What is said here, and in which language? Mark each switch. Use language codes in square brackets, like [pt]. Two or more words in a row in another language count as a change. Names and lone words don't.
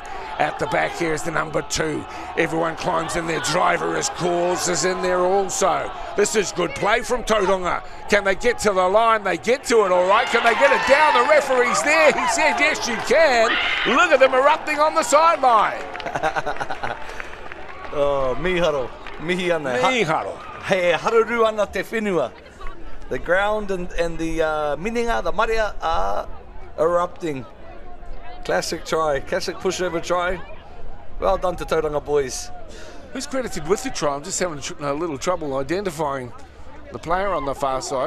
[en] At the back here is the number 2. Everyone climbs in there. Driver is Calls is in there also. This is good play from Tauranga. Can they get to the line? They get to it all right. Can they get it down? The referee's there. He said, yes, you can. Look at them erupting on the sideline. [mi] Oh, miharo. Mihi ana. Miharo. He haruru ana te whenua. [en] The ground and the mininga, the maria are erupting. Classic try, classic pushover try. Well done to Tauranga Boys. Who's credited with the try? I'm just having a little trouble identifying the player on the far side.